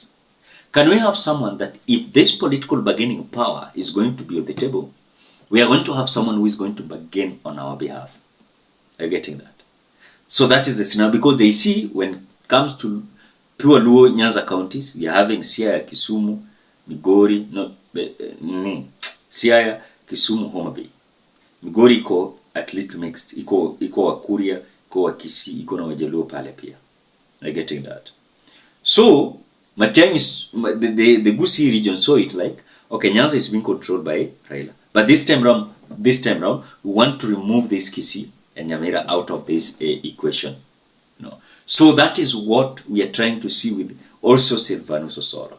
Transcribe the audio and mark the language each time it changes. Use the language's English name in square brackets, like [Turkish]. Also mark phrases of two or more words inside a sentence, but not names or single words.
[English] Can we have someone that if this political bargaining power is going to be on the table, we are going to have someone who is going to bargain on our behalf? Are you getting that? So that is the scenario, because they see when it comes to pure Luo Nyanza counties, we are having Siaya, Kisumu, Migori, Siaya, Kisumu, Homa Bay. Migori iko at least mixed, [Swahili] iko Wakuria, iko Wakisii, iko na Wajaluo pale pia. [English] Are you getting that? So Matiang'i is the Gusii region saw it like, okay, Nyanza is being controlled by Raila. But this time round, we want to remove this Kisii and Nyamira out of this equation. So that is what we are trying to see with also Sylvanus Osoro.